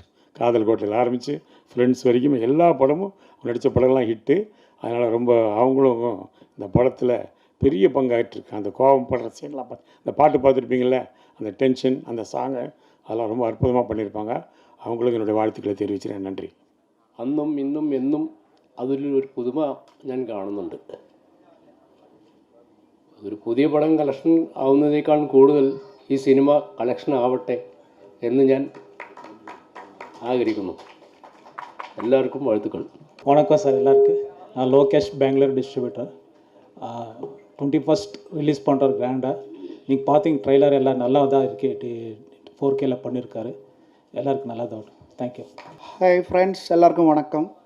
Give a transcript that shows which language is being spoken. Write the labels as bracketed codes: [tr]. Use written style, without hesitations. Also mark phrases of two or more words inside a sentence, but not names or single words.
[ta] காதல் கோட்டையில் ஆரம்பித்து ஃப்ரெண்ட்ஸ் வரைக்கும் எல்லா படமும் நடித்த படம்லாம் ஹிட்டு. அதனால் ரொம்ப அவங்களும் இந்த படத்தில் பெரிய பங்காயிட்டிருக்கு. அந்த கோபம் படுற சீன்லாம் இந்த பாட்டு பார்த்துருப்பீங்கள, அந்த டென்ஷன், அந்த சாங்கை, அதெல்லாம் ரொம்ப அற்புதமாக பண்ணியிருப்பாங்க. அவங்களுக்கு என்னுடைய வாழ்த்துக்களை தெரிவிக்கிறேன். [ml] നന്ദി. അന്നും ഇന്നും എന്നും അതിലൊരു പുതുമ ഞാൻ കാണുന്നുണ്ട്. ഒരു പുതിയ പടം കളക്ഷൻ ആവുന്നതിനേക്കാൾ കൂടുതൽ ഈ സിനിമ കളക്ഷൻ ആവട്ടെ എന്ന് ഞാൻ ആഗ്രഹിക്കുന്നു. [ta] எல்லாருக்கும் வாழ்த்துக்கள். வணக்கம் சார் எல்லாருக்கும். நான் லோகேஷ், பெங்களூர் டிஸ்ட்ரிபியூட்டர். 21st ரிலீஸ் பண்ணுற கிராண்டாக நீங்கள் பார்த்தீங்க, ட்ரெய்லர் எல்லாம் நல்லா தான் இருக்குது, 4Kல பண்ணியிருக்காரு. எல்லாருக்கும் நல்லா தான். தேங்க்யூ. [en] Hi friends, [ta] எல்லாருக்கும் வணக்கம்.